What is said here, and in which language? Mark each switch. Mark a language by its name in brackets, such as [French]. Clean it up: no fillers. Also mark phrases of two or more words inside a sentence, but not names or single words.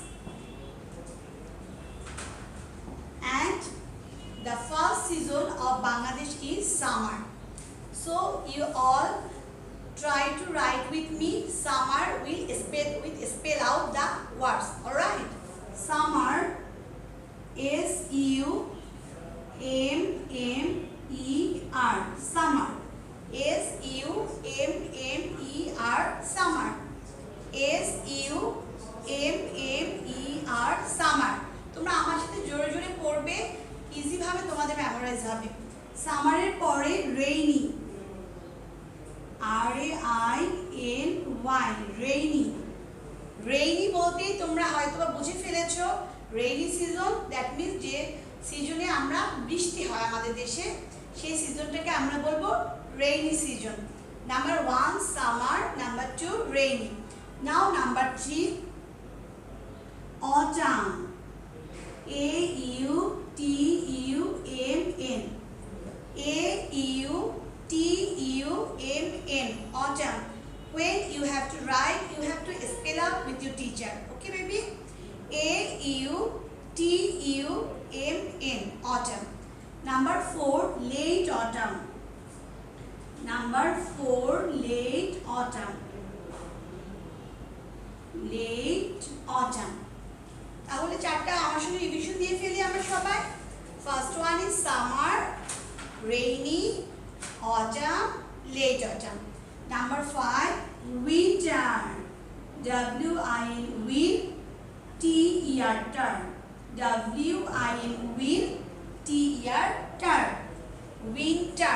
[English] And the first season of Bangladesh is summer. So you all try to write with me. Summer will spell out the words. Alright. Summer S-U-M-M-E-R. Summer. S-U-M-M-E-R. Summer. S-U-M-M-E-R. Summer. [Bangla] তোমরা আমার সাথে জোরে জোরে পড়বে, ইজি ভাবে তোমাদের মেমোরাইজ হবে। সামারের পরে রেইনি, [English] R-A-I-N-Y, rainy. [Bangla] রেইনি বলতে তোমরা হয়তোবা বুঝে ফেলেছো, [English] rainy season, that means [Bangla] যে সিজনে আমরা বৃষ্টি হয় আমাদের দেশে, সেই সিজনটাকে আমরা বলবো [English] rainy season. number 1 summer, number 2 rainy. now number 3 autumn, A-U-T-U-M-N, A-U-T-U-M-N, autumn. When you have to write, you have to spell out with your teacher. Okay, baby? A-U-T-U-M-N, autumn. Number 4, late autumn. Number 4, late autumn. Late autumn. [Bangla] তাহলে চারটা আমার সঙ্গে রিভিশন দিয়ে ফেলি আমরা সবাই। [English] first one is summer, rainy, autumn, late autumn. number 5 winter, W-I-N, win, T-E-R, ter, W-I-N, win, T-E-R, ter, winter.